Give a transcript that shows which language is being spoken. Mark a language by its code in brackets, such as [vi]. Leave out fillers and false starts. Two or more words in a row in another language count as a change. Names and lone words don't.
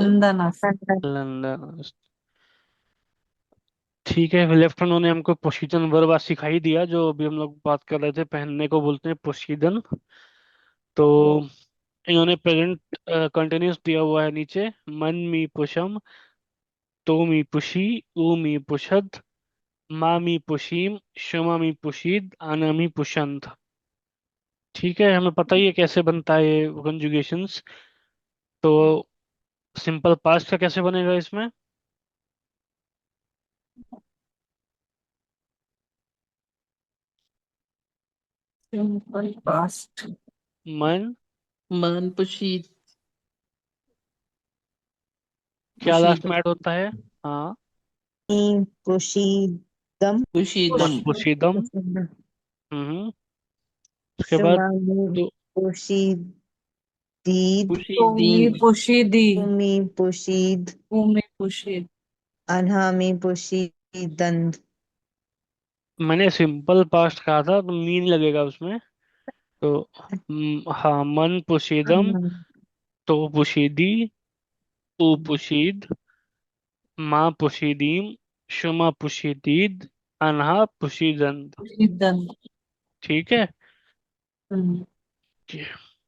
[fa] لندن اس. لندن است. [hi] ठीक है। लेफ्ट उन्होंने हमको पोशीदन वर्ब आज सिखाई दिया, जो अभी हम लोग बात कर रहे थे, पहनने को बोलते हैं पोशीदन। तो इन्होंने [en] present continuous [hi] दिया हुआ है नीचे। [fa] من می پوشم، تو می پوشی، او می پوشد، ما می پوشیم، شما می پوشید، آنها می پوشند. [hi] ठीक है, हमें पता ही है कैसे बनता है ये कंजुगेशंस। तो [en] simple past [hi] का कैसे बनेगा इसमें? [en] simple past. [fa] من. من پوشید. [hi] क्या लास्ट [fa] پوشیده. [hi] में ऐड होता है? हाँ। [fa] ای پوشیدم. من پوشیدم. [hi] पुशीदम। हम्म। उसके बाद [fa] شمامی تو پوشیدید. تومی پوشیدین. پوشیدی. تومی پوشید. تومی پوشید. آنهامی پوشیدند. [hi] मैंने [en] simple past [hi] कहा था तो मीन लगेगा उसमें। तो हाँ, [fa] من پوشیدم، تو پوشیدی، او پوشید، ما پوشیدیم، شما پوشیدید، آنها پوشیدند. پوشیدن. [hi] ठीक है। हम्म।